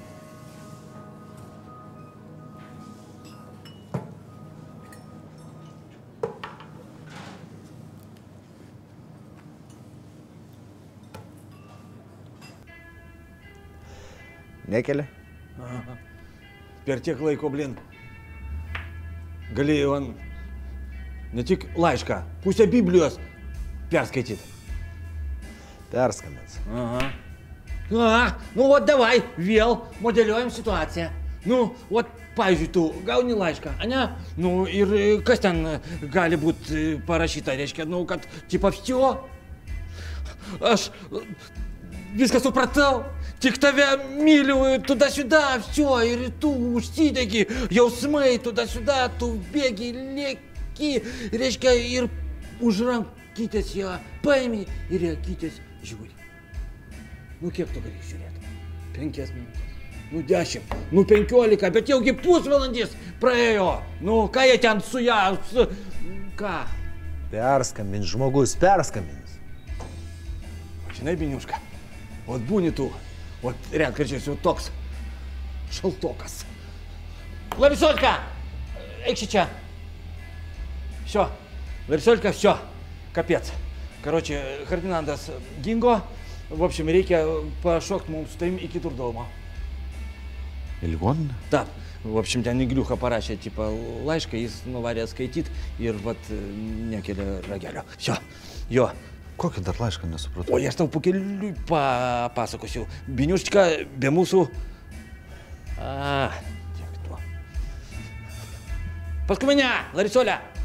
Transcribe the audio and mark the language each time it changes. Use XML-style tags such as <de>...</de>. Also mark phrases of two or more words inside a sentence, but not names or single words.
<lt>Nekelia? Aha. Per tiek laiko, blin, galėjau ne tik laišką, pusę Biblijos perskaityti. Perskambins. Aha. Nu,</lt> <ru>вот давай,</ru> <lt>vėl modeliuojam situaciją. Nu, вот, pavyzdžiui, tu gauni laišką, ane? Nu, ir kas ten gali būti parašyta, reiškia, nu, kad, tipo, всё. Aš viską supratau, tik tave myliu,</lt> <ru>туда-сюда, всё,</ru> <lt>ir tu užsidegi, jausmai,</lt> <ru>туда-сюда,</ru> <lt>tu bėgi, lėki, reiškia, ir už rankytės ją paimi ir ją kytės žiūri. Nu, kiek tu gali žiūrėti? 5 minutės. Nu, 10, nu, 15, bet jaugi pusvalandis praėjo. Nu, ką jie ten su ją, ką? Perskambins žmogus, perskambins. Žinai, Biniuška, ot būni tu, ot retkarčiais jau toks šaltokas. Ларисолька, eik čia.</lt> <ru>Всё, Ларисолька, всё, капец. Короче, Фердинанdas dingo, В общем,</ru> <lt>reikia pašokti mums su tavim iki Turdomo. Į ligoninę? Taip.</lt> <ru>В общем,</ru> <lt>ten Igliucha parašė, tipo, laišką, jis nuvarė skaityti ir, vat, nekelia ragelio. Jo. Kokį dar laišką nesupratau? O aš tau po keliui papasakosiu. Biniuščika, be mūsų... Tiek to. Paskui mane, Larisolė.</lt>